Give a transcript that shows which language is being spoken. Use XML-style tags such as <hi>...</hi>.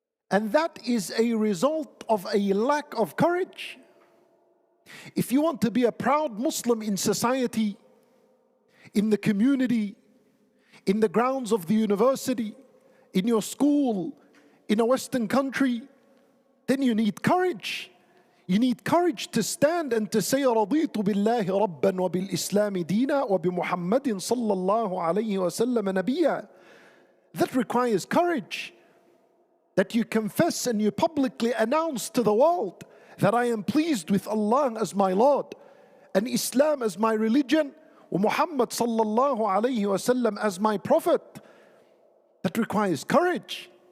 <en>And that is a result of a lack of courage. If you want to be a proud Muslim in society, in the community, in the grounds of the university, in your school, in a Western country, then you need courage. You need courage to stand and to say,</en> <ar>رَضِيتُ بِاللَّهِ رَبًّا وَبِالْإِسْلَامِ دِينًا وَبِمُحَمَّدٍ صَلَّى اللَّهُ عَلَيْهِ وَسَلَّمَ نَبِيًّا.</ar> <en>That requires courage. That you confess and you publicly announce to the world that I am pleased with Allah as my Lord, and Islam as my religion, and Muhammad sallallahu alayhi wasallam as my prophet. That requires courage.</en>